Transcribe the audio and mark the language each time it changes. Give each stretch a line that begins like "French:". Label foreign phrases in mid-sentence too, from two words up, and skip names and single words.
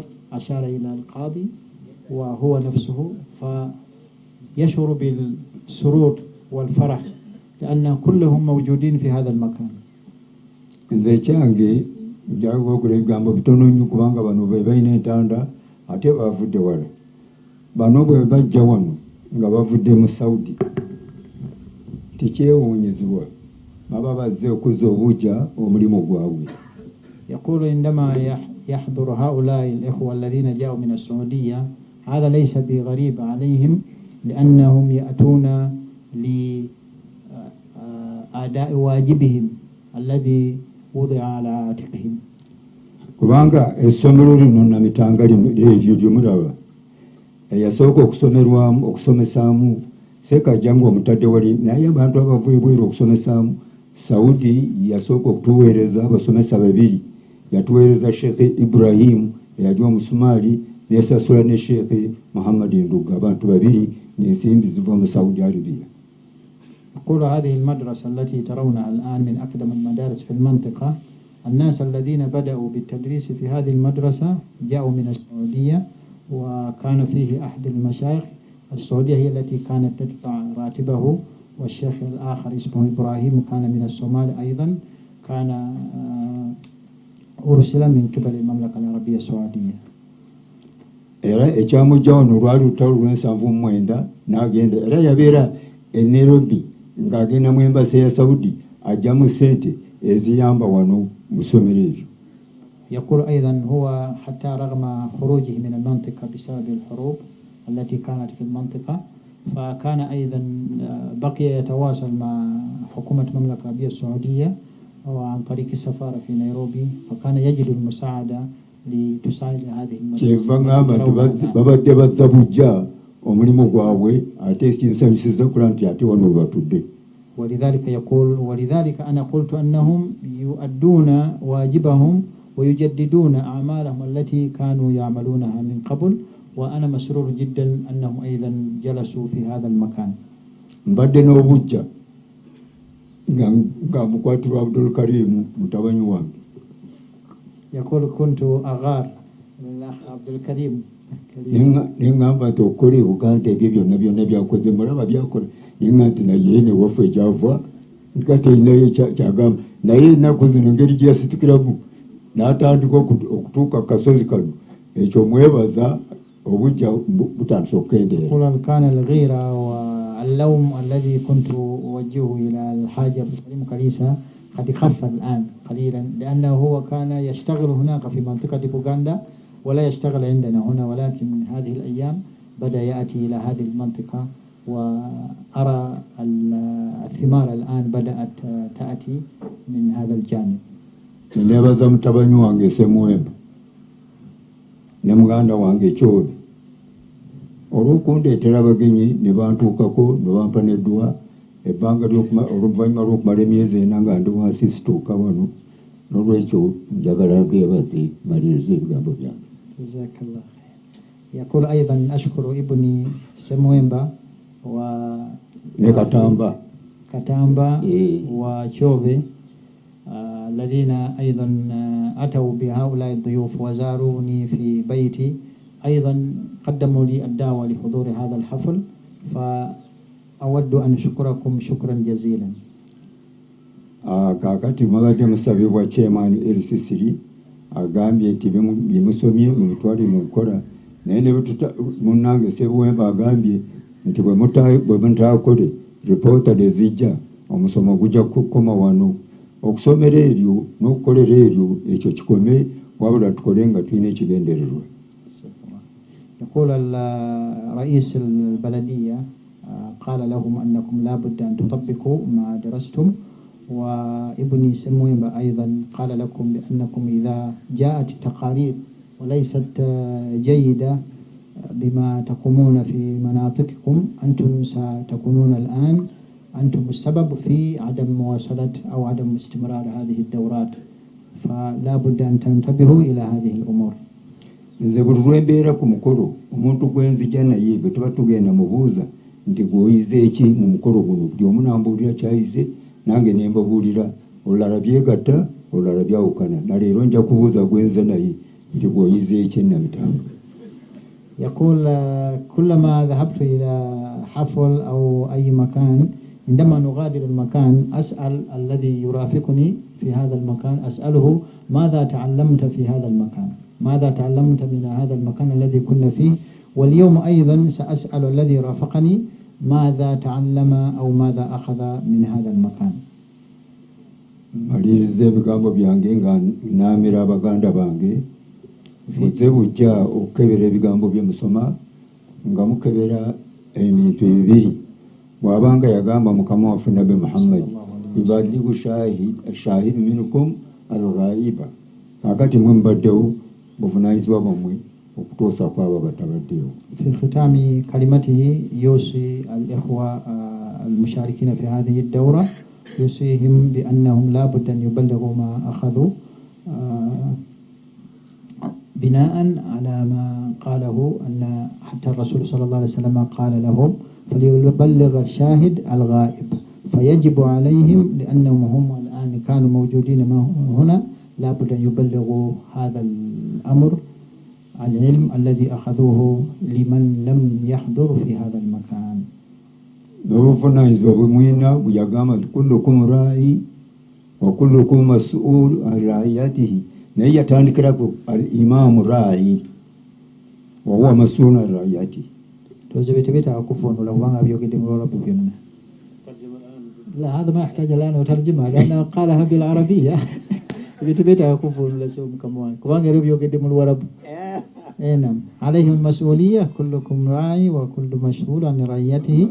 Arabic: أشار إلى القاضي وهو نفسه، فيشعر بالسرور والفرح لأن كلهم موجودين في هذا المكان.
Ganda: nze kyange njaga okola ebigambo bitono nnyo kubanga bano be balina entanda ate bavudde wala. Bano bwe bajja wano nga bavudde mu Saudi tekyewuunyizibwa, baba bazze okuzza obuggya omulimu gwabwe.
Arabic: يقول عندما يحضر هؤلاء الإخوة الذين جاءوا من السعودية هذا ليس بغريب عليهم، لأنهم يأتون لأداء واجبهم الذي وضع على عاتقهم.
Ganda: kubanga essomero lino namitanga lino eryo lyomulaba eyasooka okusomesaamu Ssekajjangu omutadde wali, naye abantu abava ebweru okusomesaamu Saudi yasooka okutuweereza abasomesa babiri. Yatuweereza Sheikh Ibrahim eyali Omusumaali, nesasula ne Sheikh Muhammad Nduga, abantu babiri n'ensimbi ziva mu Saudi Arabia.
Arabic: أقول هذه المدرسة التي ترونها الآن من أقدم المدارس في المنطقة. الناس الذين بدأوا بالتدريس في هذه المدرسة جاءوا من السعودية، وكان فيه أحد المشايخ السعودية هي التي كانت تدفع راتبه، والشيخ الآخر اسمه إبراهيم كان من الصومال أيضا، كان أرسل من قبل المملكة العربية السعودية.
Ganda: era ekyamujjawo lwali lutalo lw'79 n'agenda, era yabeera e Nairobi ng'agenda mu embasi ya Saudi ajjamu ssente eziyamba wano mu ssomero eryo.
Arabic: يقول أيضا هو حتى رغم خروجه من المنطقة بسبب الحروب التي كانت في المنطقة، فكان أيضا بقي يتواصل مع حكومة المملكة العربية السعودية وعن طريق السفارة في نيروبي، فكان يجد المساعدة لتساعد هذه المدرسة.
Ganda: babadde bazza bujja omulimu gwabwe ate ekinsanyusiza kula nti ate wano batudde.
Arabic: ولذلك يقول ولذلك أنا قلت أنهم يؤدون واجبهم ويجددون أعمالهم التي كانوا يعملونها من قبل، وأنا مسرور جدا أنهم أيضا جلسوا في هذا المكان.
Ganda: mbadde n'obujja nga mukwatirwa Abdul Karim mutabani wange.
Arabic: يقول كنت أغار للأخ عبد الكريم
Ganda: neŋŋamba nti okukola e Buganda ebyo byonna byakoze mulaba byakola, neŋŋa nti naye ne waffe ekyava nga terinayo kyagamba, naye ennaku zino engeri gye yasitukiramu n'atandika okutuuka kasozi kano, ekyo mwebaza obujja butandise okukendeera.
Arabic: كان الغيرة واللوم الذي كنت أوجهه إلى الحاج عبد الكريم كريسة قد خف الآن قليلا، لأنه هو كان يشتغل هناك في منطقة بوغندا ولا يشتغل عندنا هنا، ولكن هذه الأيام بدأ يأتي إلى هذه المنطقة، وأرى الثمار الآن بدأت تأتي من هذا الجانب.
Ganda: nebaza mutabani wange Ssemuwemba ne muganda wange Kyobe olw'okundeetera abagenyi ne bantuukako ne bampa n'edduwa ebbanga oluvannyuma lw'okumala emyezi 4 nga ndi wansi situuka wano, n'olwekyo njagala beebaze maliriza ebigambo byange.
Arabic: جزاك الله خير. يقول أيضا أشكر ابني سمويمبا كتامبا وشوبي الذين أيضا أتوا بهؤلاء الضيوف وزاروني في بيتي، أيضا قدموا لي الدعوة لحضور هذا الحفل، فأود أن أشكركم شكرا جزيلا.
Ganda: kakati mwabadde musabibwa chairman LCC agambye nti bimusomye mumutwale mu nkola, naye ne munnange Ssebuwemba agambye nti bwe mutaakole reporta ezijja omusomo gujja kukoma wano. Okusomera eryo n'okukolera eryo ekyo kikome, wabula tukole nga tulina ekigendererwa.
Arabic: يقول رئيس البلدية قال لهم أنكم لا بد أن تطبقوا ما درستم، وابن سمويمة أيضا قال لكم بأنكم إذا جاءت التقارير وليست جيدة بما تقومون في مناطقكم أنتم ستكونون الآن أنتم السبب في عدم مواصلة أو عدم استمرار هذه الدورات، فلا بد أن تنتبهوا إلى هذه الأمور.
Ganda: nze buli lwembeera ku mukolo omuntu gwenzija naye bwe tuba tugenda mubuuza nti gwoyize eki mu mukolo guno, buli omu nambuulira kyayize nange ne mbabuulira, olulala byegatta olulala byawukana, na leero nja kubuuza gwenze naye nti gwoyize eki nabitanga.
Arabic: يقول كلما ذهبت إلى حفل أو أي مكان عندما نغادر المكان أسأل الذي يرافقني في هذا المكان، أسأله ماذا تعلمت في هذا المكان، ماذا تعلمت من هذا المكان الذي كنا فيه، واليوم أيضا سأسأل الذي رافقني ماذا تعلم أو ماذا أخذ من هذا المكان.
Ganda: maliriza ebigambo byange nga naamira abaganda bange buzze bujja okukebera ebigambo bye musoma nga mukebera ebintu ebibiri. bw'abanga yagamba mukama waffe nabi Muhammad
Arabic: فليبلغ الشاهد منكم الغائب,
Ganda: kakati mwe mbaddewo buvunaanyizibwa bwammwe okutuusa kwabo batabaddewo.
Arabic: في ختام كلمته يوصي الإخوة المشاركين في هذه الدورة، يوصيهم بأنهم لا بد أن يبلغوا ما أخذوا بناء على ما قاله أن حتى الرسول صلى الله عليه وسلم قال لهم فليبلغ الشاهد الغائب، فيجب عليهم لأنهم هم الآن كانوا موجودين هنا لا بد أن يبلغوا هذا الأمر العلم الذي أخذوه لمن لم يحضر في هذا المكان.
Ganda: n'obuvunaanyizibwa bwe mwina bwe yagamba nti
Arabic: كلكم راع وكلكم مسؤول عن رعيته,
Ganda: naye yatandikirako
Arabic: الإمام راع وهو مسؤول عن رعيته. توزي بيتبيت أكفون ولا وانا بيوجد من رب بيمنا. لا هذا ما يحتاج الآن وترجمها لأنه قالها بالعربية. بيتبيت أكفون ولا سوم كمان. كمان غيره بيوجد من الورب. نعم. عليهم المسؤولية، كلكم راعي وكل مسؤول عن رعيته.